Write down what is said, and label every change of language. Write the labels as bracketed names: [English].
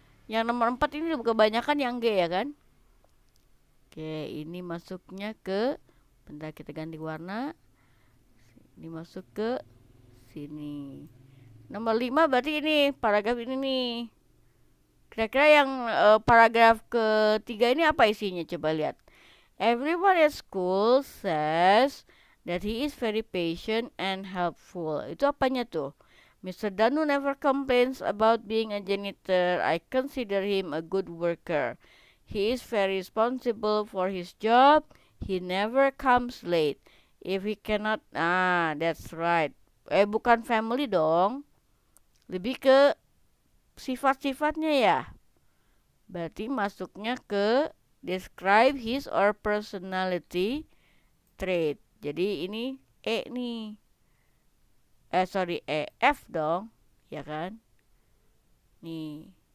[Indonesian] Yang nomor 4 ini kebanyakan yang G ya kan? Oke, ini masuknya ke, bentar kita ganti warna. Ini masuk ke sini. Nomor 5 berarti ini paragraf ini nih. Kira-kira yang paragraf ketiga ini apa isinya? Coba lihat. [English] Everyone at school says that he is very patient and helpful. [Indonesian] Itu apanya tuh? [English] Mr. Danu never complains about being a janitor. I consider him a good worker. He is very responsible for his job. He never comes late. If he cannot, that's right. [Indonesian] Bukan family dong. Lebih ke sifat-sifatnya ya. Berarti masuknya ke [English] describe his or personality trait. [Indonesian] Jadi ini E nih. F dong. Ya kan? Nih.